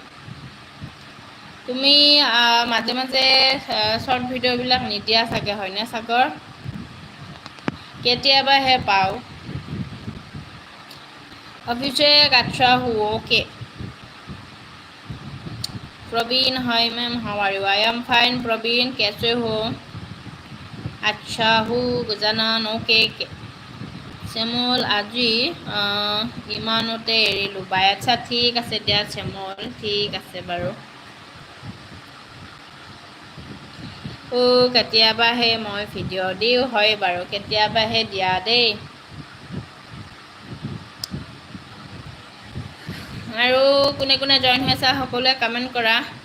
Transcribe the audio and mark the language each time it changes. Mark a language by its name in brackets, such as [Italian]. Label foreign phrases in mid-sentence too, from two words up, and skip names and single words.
[Assamese] তুমি মাজে মাজে শ্বৰ্ট ভিডিঅ'বিলাক নিদিয়া চাগে হয়নে সাগৰ কেতিয়াবাহে পাওঁ অভিষেক [Hindi] अच्छा हो ओके [Assamese] प्रवीण [English] hi ma'am how are you I am fine [Assamese] प्रवीण [Hindi] कैसे हो अच्छा हूँ [Assamese] गजानन ओके শ্যামল আজি ইমানতে এৰিলোঁ বাই আচ্ছা ঠিক আছে দিয়া শ্যামল ঠিক আছে বাৰু কেতিয়াবাহে মই ভিডিঅ' দিওঁ হয় বাৰু কেতিয়াবাহে দিয়া দেই আৰু কোনে কোনে জইন হৈছা সকলোৱে কমেণ্ট কৰা